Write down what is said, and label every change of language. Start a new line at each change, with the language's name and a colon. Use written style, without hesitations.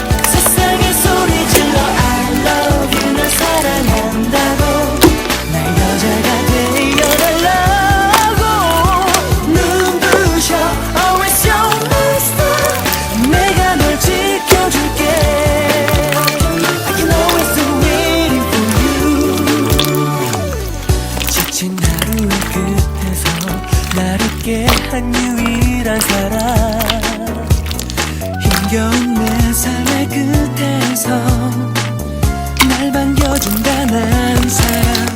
Korean: 세상에 소리 질러
English: I love you
Korean: 널 사랑한다고 날 여자가 되어달라고. 눈부셔
English: always you're my star.
Korean: 내가 널 지켜줄게.
English: I can always be waiting for you.
Korean: 지친 하루의 끝에서 날 웃게 한 유일한 사람. 힘겨운 내 삶의 끝에서 날 반겨준 단한 사람.